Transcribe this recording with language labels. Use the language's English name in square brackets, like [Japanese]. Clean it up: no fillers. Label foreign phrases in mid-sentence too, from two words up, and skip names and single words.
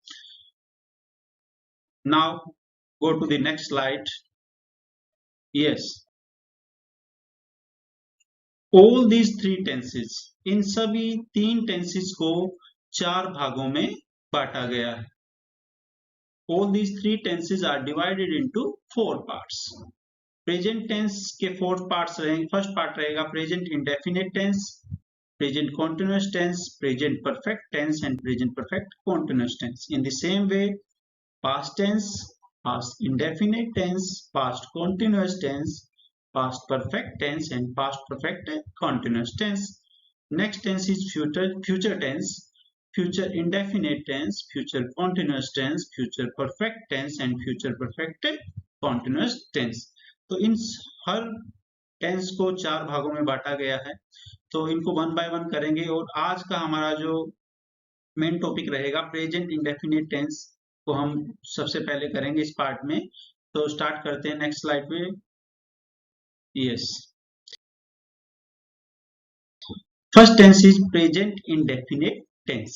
[English] Now go to the next slide. Yes, all these 3 tenses, [Hindi] इन सभी 3 टेंसेस को 4 भागों में बांटा गया है। [English] All these 3 tenses are divided into 4 parts. present tense के 4 parts रहेंगे। First part रहेगा present indefinite tense, present continuous tense, present perfect tense and present perfect continuous tense। In the same way, past tense, past indefinite tense, past continuous tense, past perfect tense and past perfect continuous tense. Next tense is future tense, future indefinite tense, future continuous tense, future perfect tense and future perfect continuous tense। [Hindi] तो इन हर टेंस को 4 भागों में बांटा गया है। तो इनको 1 बाय 1 करेंगे और आज का हमारा जो [English] main topic [Hindi] रहेगा [English] present indefinite tense [Hindi] को हम सबसे पहले करेंगे इस पार्ट में। [English] तो स्टार्ट [Hindi] करते हैं [English] next slide pe. Yes, first tense is present indefinite tense.